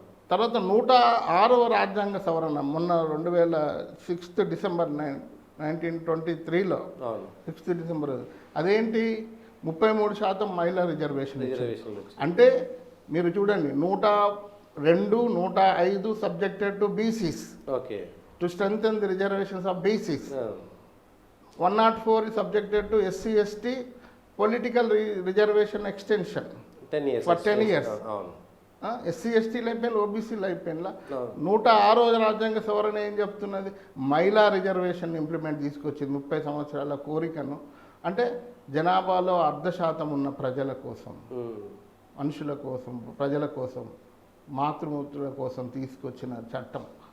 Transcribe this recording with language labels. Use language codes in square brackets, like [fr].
[te] తర్వాత 106వ రాజ్యాంగ సవరణ మొన్న 6 డిసెంబర్ 1923లో 6 డిసెంబర్ అదేంటి 33% మహిళా రిజర్వేషన్. అంటే మీరు చూడండి, [en] 102, 105 subjected to BCs to strengthen the reservations of BCs. 104 is subjected to SC ST political reservation extension 10 years for 10 years. [te] SC ST అయిపోయింది, ఓబీసీలు అయిపోయిందా. 106వ రాజ్యాంగ సవరణ ఏం చెప్తున్నది, మహిళా రిజర్వేషన్ ఇంప్లిమెంట్ తీసుకొచ్చింది. 30 సంవత్సరాల కోరికను, అంటే జనాభాలో 0.5% ఉన్న ప్రజల కోసం, మనుషుల కోసం, ప్రజల కోసం, మాతృమూర్తుల కోసం తీసుకొచ్చిన చట్టం.